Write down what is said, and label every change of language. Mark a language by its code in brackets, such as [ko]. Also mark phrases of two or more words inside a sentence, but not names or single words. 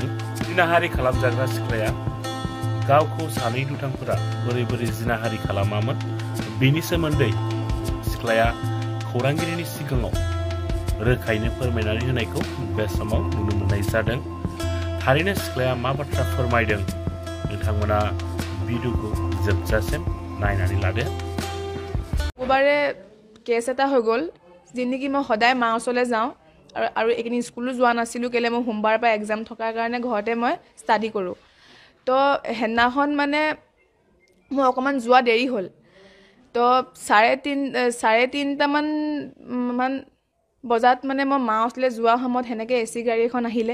[brx] जिनाहारि खालामजाग्रा सिख्लाया गावखौ सानै दुथांफोरा बोरै जिनाहारि खालामामोन बेनि सोमोन्दै सिख्लाया खौरांगिरिनि सिगाङाव रोखायैनो फोरमायनानै होनायखौ बे समाव नुनो मोननाय जादों। थारैनो सिख्लाया मा बाथ्रा फोरमायदों नोंथांमोना भिडिअखौ जोबजासिम नायनानै लादो। [as] ওবাৰে কেছ এটা হৈ গ'ল যিনেকি মই সদায় মাৰ ওচৰলৈ যাওঁ আৰু এইখিনি স্কুলো যোৱা নাছিলোঁ কেলে মই সোমবাৰৰ পৰা এক্সাম থকাৰ কাৰণে ঘৰতে মই ষ্টাডি কৰোঁ। তো সেইদিনাখন মানে মোৰ অকণমান যোৱা দেৰি হ'ল। তো চাৰে তিনিটামান বজাত মানে মই মাৰ ওচৰলৈ যোৱা সময়ত সেনেকৈ AC গাড়ী এখন আহিলে।